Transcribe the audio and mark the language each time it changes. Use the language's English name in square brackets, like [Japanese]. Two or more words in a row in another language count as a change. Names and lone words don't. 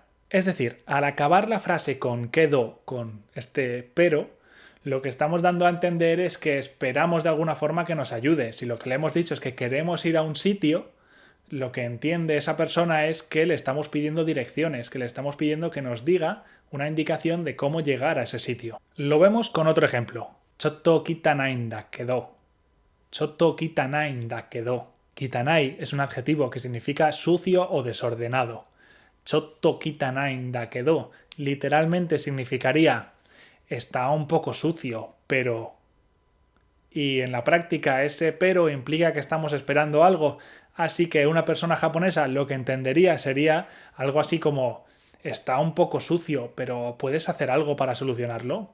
[Spanish] Es decir, al acabar la frase con kedo, con este pero, lo que estamos dando a entender es que esperamos de alguna forma que nos ayude. Si lo que le hemos dicho es que queremos ir a un sitio, lo que entiende esa persona es que le estamos pidiendo direcciones, que le estamos pidiendo que nos diga una indicación de cómo llegar a ese sitio. Lo vemos con otro ejemplo. [Japanese] ちょっと汚いんだけど。ちょっと汚いんだけど. [Spanish] Kitanai es un adjetivo que significa sucio o desordenado. [Japanese] ちょっと汚いんだけど [Spanish] literalmente significaría: está un poco sucio, pero... Y en la práctica ese pero implica que estamos esperando algo, así que una persona japonesa lo que entendería sería algo así como: está un poco sucio, pero ¿puedes hacer algo para solucionarlo?